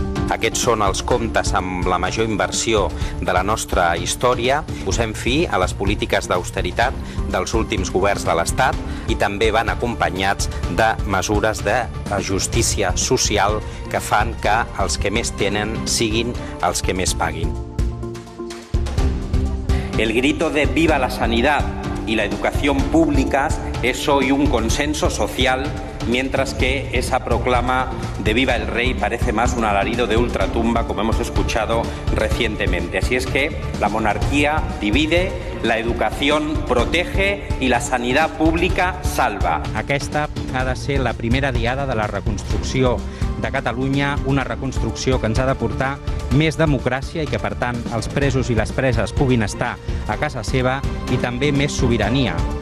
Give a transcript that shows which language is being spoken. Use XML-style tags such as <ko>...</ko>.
<ca>Aquests són els comptes amb la major inversió de la nostra història. Posem fi a les polítiques d'austeritat dels últims governs de l'Estat i també van acompanyats de mesures de justícia social que fan que els que més tenen siguin els que més paguin.</ca> <es>El grito de viva la sanidad y la educación públicas es hoy un consenso social, mientras que esa proclama de viva el rey parece más un alarido de ultratumba, como hemos escuchado recientemente. Así es que la monarquía divide, la educación protege y la sanidad pública salva.</es> <ca>Aquesta ha de ser la primera diada de la reconstrucció de Catalunya, una reconstrucció que ens ha de portar més democràcia i que, per tant, els presos i les preses puguin estar a casa seva i també més sobirania.</ca>